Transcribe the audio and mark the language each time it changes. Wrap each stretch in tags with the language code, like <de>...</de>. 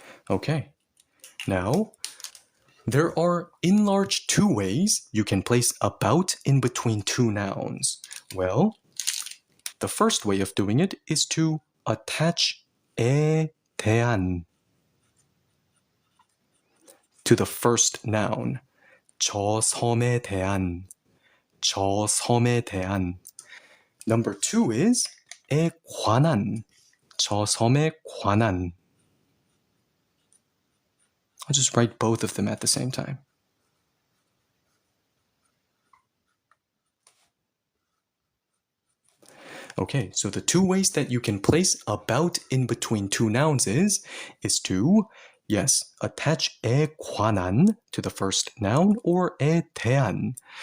<en>Okay. Now, there are in large two ways you can place about in between two nouns. Well, the first way of doing it is to attach 에 대한 to the first noun.</en> <ko>저 섬에 대한, 저 섬에 대한.</ko> <en>Number two is</en> <ko>에 관한, 저 섬에 관한.</ko> <en>I'll just write both of them at the same time. Okay, so the two ways that you can place about in between two nouns is to, yes, attach 에 관한 to the first noun or 에 대한.</en>